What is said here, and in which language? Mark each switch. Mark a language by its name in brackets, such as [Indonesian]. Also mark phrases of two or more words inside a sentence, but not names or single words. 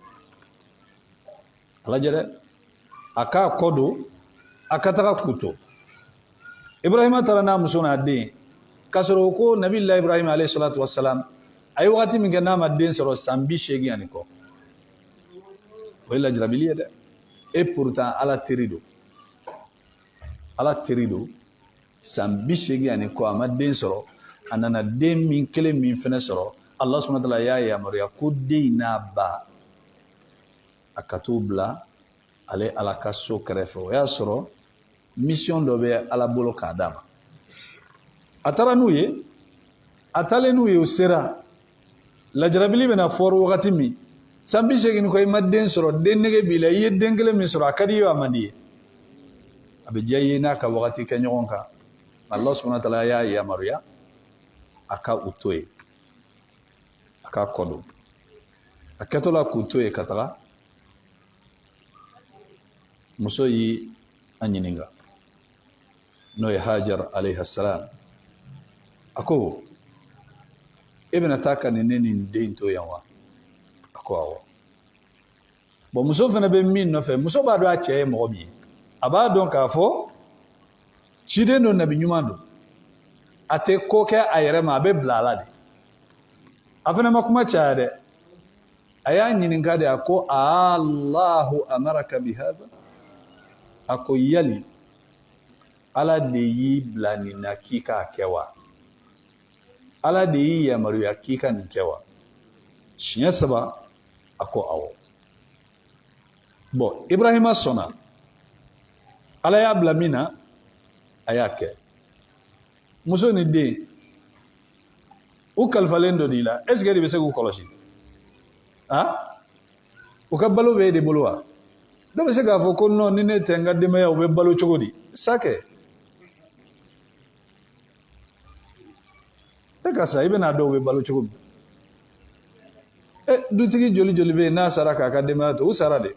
[Bambara] A lajɛ dɛ, a k'a kɔ don a ka taga k'u to. Ibrahima taara n'a muso n'a den k'a sɔrɔ ko nabila Ibrahim [Arabic] عليه الصلاة والسلام [Bambara] a ye wagati min kɛ n'a ma den sɔrɔ san 80 ani kɔ. O ye lajarabili ye dɛ. [French] Et pourtant [Bambara] ala teri don. Ala teri don. San 80 ani kɔ a ma den sɔrɔ. A nana den min kelen min fɛnɛ sɔrɔ. [Arabic] الله سبحانه وتعالى [Bambara] y'a yamaruya ko den n'a ba a ka t'u bila ale ala ka so kɛrɛfɛ. O y'a sɔrɔ mission dɔ bɛ ala bolo k'a d'a ma. A taara n'u ye, a taalen n'u ye o sera lajarabili bɛna fɔri wagati min san 80 ko i ma den sɔrɔ den nege b'i la i ye den kelen min sɔrɔ a ka di ye a man di ye a bɛ diya i ye n'a ka wagati kɛ ɲɔgɔn kan. [Arabic] الله سبحانه وتعالى [Bambara] y'a yamaruya a ka u to yen a ka kɔ don a kɛtɔ la k'u to yen ka taga muso y'i a ɲininka n'o ye Hajar [Arabic] عليه السلام. [Bambara] A ko e bɛna taa ka nin ne nin den to yan wa? A ko awɔ. Bon muso fana bɛ min nɔfɛ muso b'a dɔn a cɛ ye mɔgɔ min ye a b'a dɔn k'a fɔ ciden don nabi ɲuman don a tɛ ko kɛ a yɛrɛ ma a bɛ bila ala de. A fana ma kuma caya dɛ a y'a ɲininka de a ko [Arabic] آلله أمرك بهذا? [Bambara] A ko yali ala de y'i bila nin na k'i k'a kɛ wa? Ala de y'i yamaruya k'i ka nin kɛ wa? Siɲɛ 3 a ko awɔ. Bon Ibrahima sɔnna ala y'a bila min na a y'a kɛ. Muso ni den u kalifalen dɔ d'i la [French] est ce que [Bambara] de bɛ se k'u kɔlɔsi? U ka balo bɛ e de bolo wa? Dɔ bɛ se k'a fɔ ko non ni ne tɛ n ka denbaya u bɛ balo cogo di? Sa kɛ. E ka sa i bɛna dɔw bɛ balo cogo min? Dutigi joli joli bɛ yen n'a sara k'a ka denbaya to u sara de.